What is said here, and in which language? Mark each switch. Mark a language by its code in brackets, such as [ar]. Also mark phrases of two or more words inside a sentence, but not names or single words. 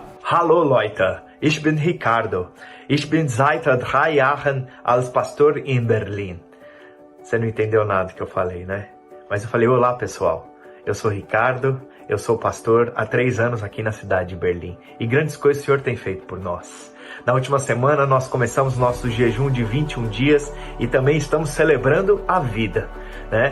[de] Hallo Leute, ich bin Ricardo. Ich bin seit 3 Jahren als Pastor in Berlin. [pt] Você não entendeu nada que eu falei, né? Mas eu falei, olá pessoal, eu sou Ricardo, eu sou pastor há 3 anos aqui na cidade de Berlim. E grandes coisas o Senhor tem feito por nós. Na última semana nós começamos nosso jejum de 21 dias e também estamos celebrando a vida, né?